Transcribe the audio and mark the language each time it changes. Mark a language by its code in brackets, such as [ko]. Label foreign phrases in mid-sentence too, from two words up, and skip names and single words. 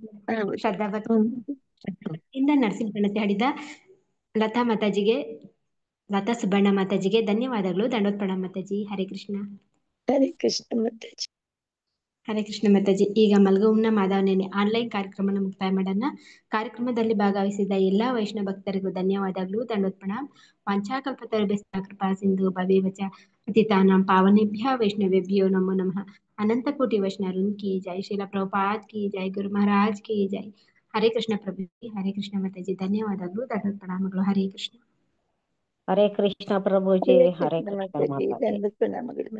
[kn] ಶ್ರದ್ಧಾ ಭಕ್ತಿಯಿಂದ ನರಸಿಂಹ ಪ್ರಣತಿ ಹಾಡಿದ ಲತಾ ಮಾತಾಜಿಗೆ, ಲತಾ ಸುಬ್ಬಣ್ಣ ಮಾತಾಜಿಗೆ ಧನ್ಯವಾದಗಳು. ದಂಡೋತ್ಪಣ ಮಾತಾಜಿ. ಹರೇ ಕೃಷ್ಣ. ಹರೇ ಕೃಷ್ಣ ಮಾತಾಜಿ. ಹರೇ ಕೃಷ್ಣ ಮಾತಾಜಿ. ಈಗ ಮಲ್ಗೋಮ್ನ ಮಾಧವನೇನೆ ಆನ್ಲೈನ್ ಕಾರ್ಯಕ್ರಮನ ಮುಕ್ತಾಯ ಮಾಡೋಣ. ಕಾರ್ಯಕ್ರಮದಲ್ಲಿ ಭಾಗವಹಿಸಿದ ಎಲ್ಲಾ ವೈಷ್ಣವ ಭಕ್ತರಿಗೂ ಧನ್ಯವಾದಗಳು. ದಂಡೋತ್ಪಣ. [sa] ವಾಂಛಾಕಲ್ಪತರುಭ್ಯಶ್ಚ ಕೃಪಾ ಸಿಂಧು ಭವೇವಚ ಪತಿತಾನಾಂ ಪಾವನೇಭ್ಯ ವೈಷ್ಣವೇಭ್ಯೋ ನಮೋ ನಮಃ. [hi] अनंत कोटि वैष्णववृंद की जय। श्रील प्रभुपाद की जय. गुरु महाराज की जय. [kn] ಹರೇ ಕೃಷ್ಣ ಪ್ರಭುಜಿ. ಹರೇ ಕೃಷ್ಣ ಮಾತಾಜಿ. ಧನ್ಯವಾದಗಳು. ದಂಡೋತ್ಪಣಗಳು. ಹರೇ ಕೃಷ್ಣ. ಹರೇ ಕೃಷ್ಣ ಪ್ರಭುಜಿ. ಹರೇ ಹರೇ ಕೃಷ್ಣ ಕೃಷ್ಣ ಮಾತಾಜಿ, ಮಾತಾಜಿ. ದಂಡೋತ್ಪಣಗಳು.